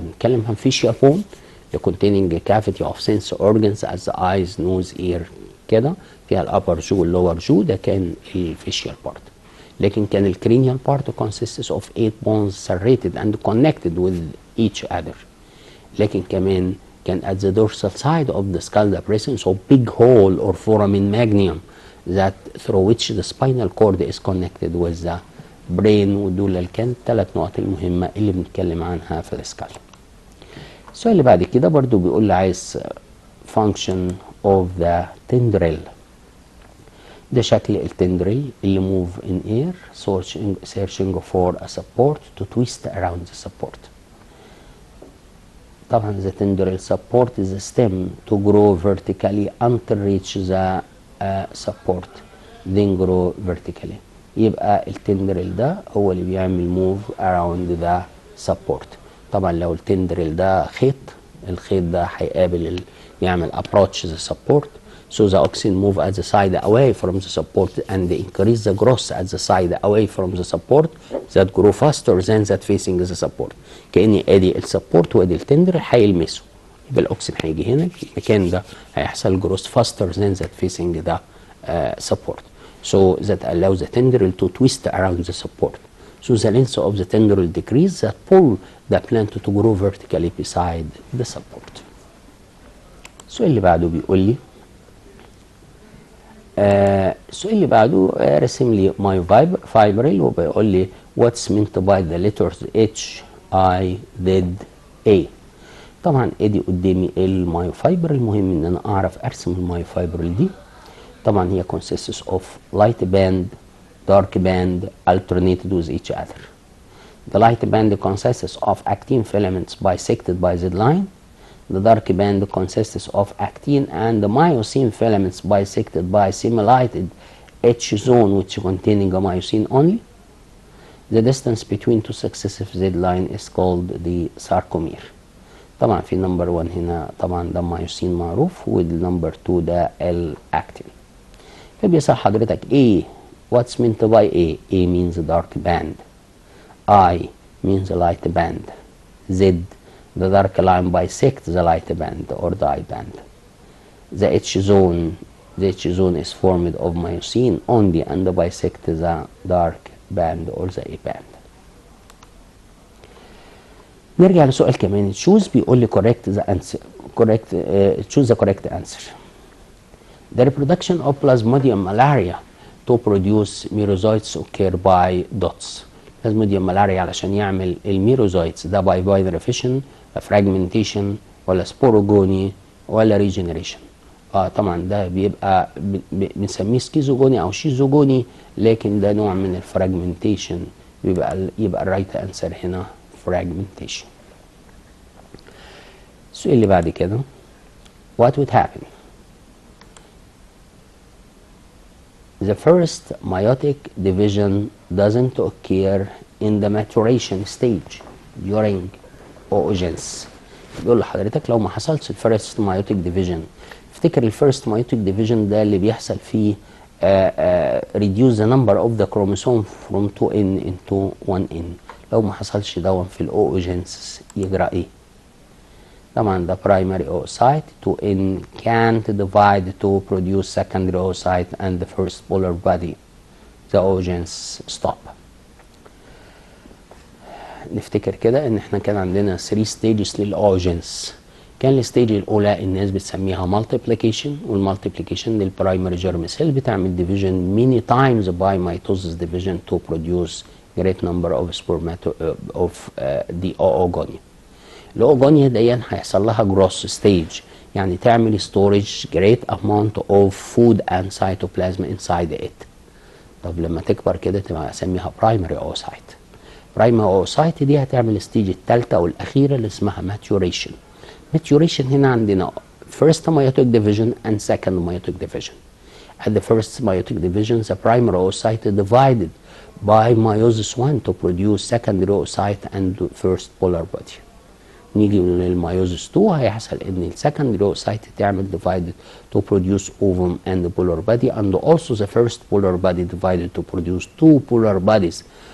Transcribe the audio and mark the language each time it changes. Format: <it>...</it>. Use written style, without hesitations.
<ar>بنتكلم عن</ar> <en>facial bone containing a cavity of sense organs as the eyes, nose, ear</en> <ar>كده فيها الابر جو واللور جو ده كان الفيشيال بارت.</ar> <en>لكن كان الكرينيال part consists of 8 bones serrated and connected with each other.</en> <ar>لكن كمان كان</ar> <en>at the dorsal side of the skull the presence of big hole or foramen magnum that through which the spinal cord is connected with the brain.</en> <ar>ودول اللي كانت 3 نقط المهمة اللي بنتكلم عنها في السكال. السؤال اللي بعد كده برضو بيقول لي عايز</ar> <en>function of the tendril.</en> <ar>ده شكل التندريل اللي</ar> <en>move in air searching for a support to twist around the support. طبعا the tendril support the stem to grow vertically until reach the support then grow vertically.</en> <ar>يبقى التندريل ده هو اللي بيعمل</ar> <en>move around the support.</en> <ar>طبعا لو التندريل ده خيط الخيط ده هيقابل يعمل</ar> <en>approach the support so the oxen move at the side away from the support and increase the growth at the side away from the support that grow faster than that facing the support.</en> <ar>كأني ادي السبورت وادي التندريل هيلمسوا يبقى الاوكسين هيجي هنا المكان ده هيحصل</ar> <en>growth faster than that facing the support. So that allows the tendril to twist around the support. So the length of the tendril decrease that pull the plant to grow vertically beside the support.</en> <ar>السؤال اللي بعده بيقول لي السؤال اللي بعده رسم لي ماي فايبريل وبيقول لي</ar> <en>what's meant by the letters H I Z A.</en> <ar>طبعا ادي قدامي الماي فايبريل. المهم ان انا اعرف ارسم الماي فايبريل دي.</ar> <en>طبعا هي consists of light band, dark band alternated with each other. The light band consists of actin filaments bisected by Z line. The dark band consists of actin and myosin filaments bisected by semi-lighted H zone which containing a myosin only. The distance between 2 successive Z line is called the sarcomere.</en> <ar>طبعا في نمبر 1 هنا طبعا ده مايوسين معروف والنمبر 2 ده الاكتين. فبيسأل حضرتك</ar> <en>A what's meant by A. A means dark band. I means light band. Z the dark line bisects the light band or the I band. The H zone is formed of myosin only and bisects the dark band or the A band.</en> <ar>نرجع لسؤال كمان</ar> <en>choose بيقول لي correct the answer choose the correct answer. The reproduction of Plasmodium malaria to produce merozoites occur by dots.</en> <ar>Plasmodium malaria علشان يعمل الميروزويتس ده</ar> <en>by binary fission fragmentation</en> <ar>ولا سبوروجوني ولا ريجنريشن. طبعا ده بيبقى بنسميه سكيزوجوني او شيزوجوني لكن ده نوع من الفراجمنتيشن يبقى الرايت انسر هنا fragmentation. السؤال اللي بعد كده</ar> <en>what would happen the first meiotic division doesn't occur in the maturation stage during oogenesis.</en> <ar>بيقول لحضرتك لو ما حصلش الفيرست meiotic division، افتكر الفيرست meiotic division ده اللي بيحصل فيه</ar> <en>reduce the number of the chromosome from 2n into 1n.</en> <ar>لو ما حصلش دون في الاوجينسيس يجرى ايه؟</ar> <en>طبعا the primary oocyte 2n can't divide to produce secondary oocyte and the first polar body. The oogenesis stop.</en> <ar>نفتكر كده ان احنا كان عندنا 3 stages للاوجينس. كان الستيج الاولى الناس بتسميها</ar> <en>multiplication، والمالتيبليكيشن للبرايمري germ cell بتعمل division many times by mitosis division to produce great number of the oogonia.</en> <ar>الاوجونيا دي هيحصل لها جروس ستيج، يعني تعمل</ar> <en>storage great amount of food and cytoplasm inside it.</en> <ar>طب لما تكبر كده تبقى اسميها primary oocyte. primary oocyte دي هتعمل الستيج الثالثه والاخيره اللي اسمها maturation.</ar> <en>maturation هنا عندنا first meiotic division and second meiotic division. At the first meiotic division the primary oocyte is divided by meiosis 1 to produce secondary oocyte and first polar body.</en> <ar>نيجي للميوزس 2 هيحصل ان السكندري اوسايت تعمل</ar> <en>divided to produce ovum and polar body, and also the first polar body divided to produce 2 polar bodies.</en>